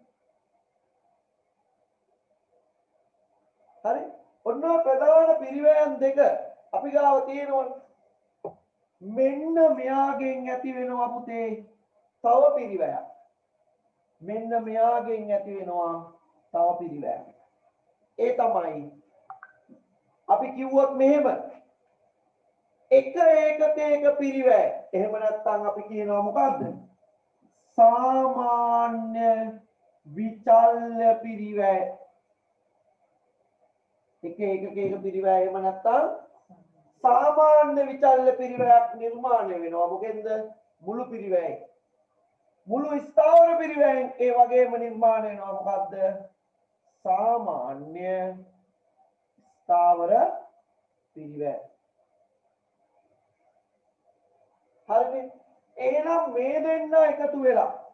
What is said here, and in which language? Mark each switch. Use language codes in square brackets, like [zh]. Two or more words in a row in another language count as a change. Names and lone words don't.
[si] හරි ඔන්න ප්‍රධාන පිරිවැයන් දෙක අපි ගාව තියෙනවනේ මෙන්න මෙයාගෙන් ඇති වෙනවා පුතේ තව පිරිවැයක් මෙන්න මෙයාගෙන් ඇති වෙනවා තව පිරිවැයක් ඒ තමයි අපි කිව්වොත් මෙහෙම එක ඒකකයක පිරිවැය එහෙම නැත්නම් අපි කියනවා මොකද්ද සාමාන්‍ය විචල්‍ය පිරිවැය එක පිරිවැය එහෙම නැත්නම් සාමාන්‍ය විචල්්‍ය පිරිවැයක් නිර්මාණය වෙනවා මොකෙන්ද මුළු පිරිවැය මුළු ස්ථාවර පිරිවැයෙන් ඒ වගේම නිර්මාණය වෙනවා මොකද්ද සාමාන්‍ය ස්ථාවර පිරිවැය හරිනේ එහෙනම් මේ දෙන්න එකතු වෙලා